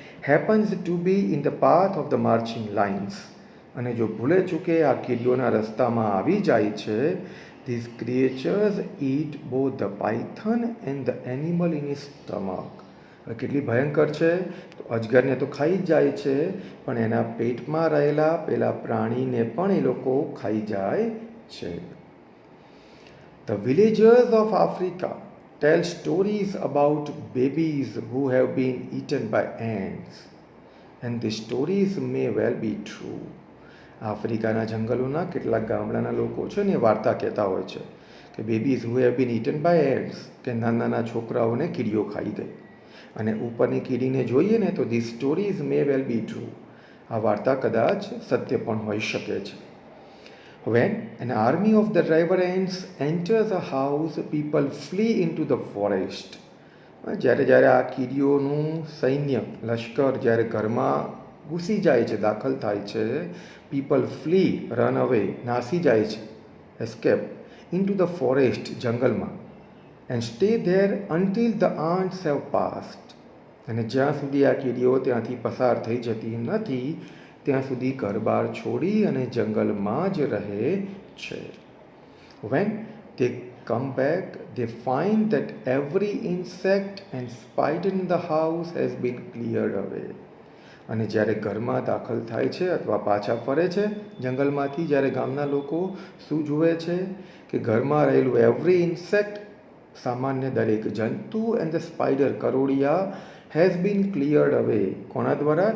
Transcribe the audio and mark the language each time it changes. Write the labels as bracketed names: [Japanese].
[English] happens to be in the path of the marching lines, [Gujarati] અને જો ભૂલે ચૂકે આ કીડીઓના રસ્તામાં આવી જાય છે, [English] these creatures eat both the python and the animal in his stomach. [Gujarati] કેટલી ભયંકર છે! તો અજગરને તો ખાઈ જ જાય છે, પણ એના પેટમાં રહેલા પેલા પ્રાણીને પણ એ લોકો ખાઈ જાય છે. [English] The villagers of Africa tell stories about babies who have been eaten by ants, and the stories may well be true. [Gujarati] આફ્રિકાના જંગલોના કેટલાક ગામડાના લોકો છે ને, વાર્તા કહેતા હોય છે કે [English] babies who have been eaten by ants, [Gujarati] કે નાના છોકરાઓને કીડીઓ ખાઈ ગઈ. અને ઉપરની કીડીને જોઈએ ને તો [English] this stories may well be true, [Gujarati] આ વાર્તા કદાચ સત્ય પણ હોઈ શકે છે. [English] When an army of the driver ants enters a house, people flee into the forest. [Gujarati] જ્યારે આ કીડીઓનું સૈન્ય, લશ્કર જ્યારે ઘરમાં ઘૂસી જાય છે, દાખલ થાય છે, [English] people flee, run away, [Gujarati] નાસી જાય છે, [English] escape, into the forest, [Gujarati] જંગલમાં, [English] And stay there until the ants have passed. [Gujarati] અને જ્યાં સુધી આ કીડીઓ ત્યાંથી પસાર થઈ જતી નથી, ત્યાં સુધી ઘરબાર છોડી અને જંગલમાં જ રહે છે. [English] When they come back, they find that every insect and spider in the house has been cleared away. [Gujarati] અને જ્યારે ઘરમાં દાખલ થાય છે અથવા પાછા ફરે છે જંગલમાંથી, જ્યારે ગામના લોકો શું જુએ છે કે ઘરમાં રહેલું [English] every insect, [Gujarati] સામાન્ય દરેક જંતુ [English] and the spider, [Gujarati] Karodiya, [English] Has been cleared away. [Gujarati] કોના દ્વારા?